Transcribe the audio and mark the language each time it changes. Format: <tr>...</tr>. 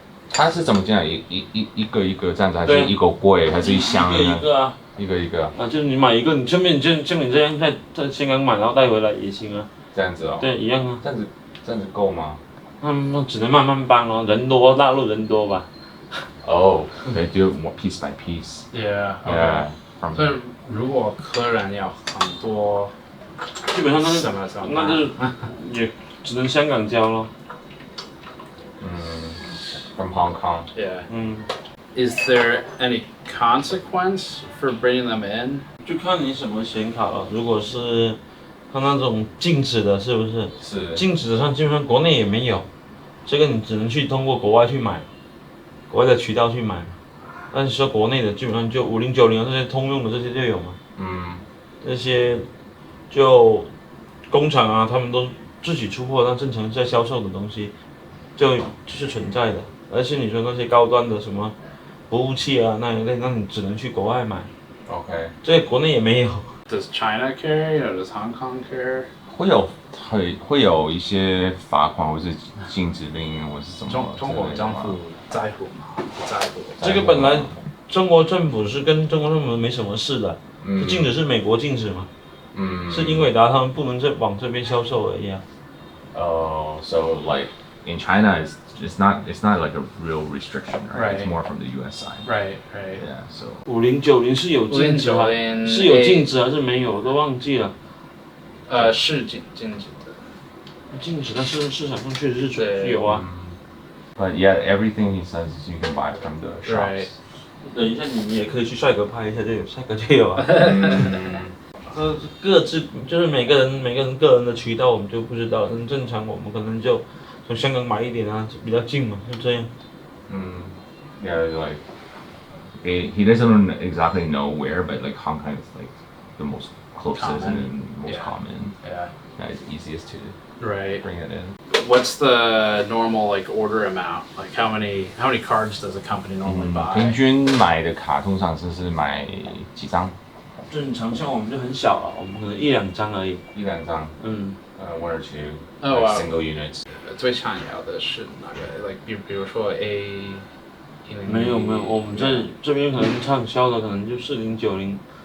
<zh>它是怎么进来？一个一个这样子，还是一个柜，还是一箱呢？一个啊。一个一个。啊，就是你买一个，你顺便像你这样在香港买，然后带回来也行啊。这样子哦。对，一样啊。这样子够吗？那只能慢慢搬哦，人多，大陆人多吧。</zh> <en>Oh, they do it piece by piece. Yeah. Okay.</en> <zh>所以如果客人要很多，基本上那就是也只能香港交咯。</zh> <en>From Hong Kong. Yeah. Is there any consequence for bringing them in?</en> <zh>就看你什么显卡了。如果是它那种静止的，是不是？是。静止的，基本上国内也没有，这个你只能去通过国外去买，国外的渠道去买。但是说国内的，基本上就5090这些通用的这些就有嘛。这些就工厂啊，他们都自己出货，那正常在销售的东西，就是存在的。而且你说那些高端的什么服务器啊那一类，那你只能去国外买。 OK。这国内也没有。</zh> <en>Does China care? Does Hong Kong care?</en> <zh>会有一些罚款或是禁止令或是什么？中国政府在乎吗？不在乎。这个本来中国政府是跟中国政府没什么事的，禁止是美国禁止嘛。是英伟达他们不能再往这边销售而已啊。</zh> <en>So like in China, it's not like a real restriction, right? It's more from the U.S. side. Right. Yeah. So</en> <zh>5090是有禁止吗？是有禁止还是没有？我都忘记了。是禁止的。禁止，但是市场上确实是有啊。</zh> <en>But yeah, everything he says you can buy from the shops.</en> <zh>等一下，你也可以去帅哥拍一下就有，帅哥就有啊。各自就是每个人个人的渠道我们就不知道，但正常我们可能就从香港买一点啊，比较近嘛，就这样。</zh> <en>Yeah, like he doesn't exactly know where, but like Hong Kong is like the most closest and most common. Yeah. It's easiest to bring it in. What's the normal like order amount? Like how many cards does a company normally buy?</en> <zh>平均买的卡通常是买几张？正常像我们就很小啊，我们可能1-2张而已。 1-2张。</zh> <en>1 or 2 single units.</en> <zh>最常要的是哪个 ？</zh> <en>Like</en> <zh>比如说 A。没有，我们这边可能畅销的可能就4090，</zh>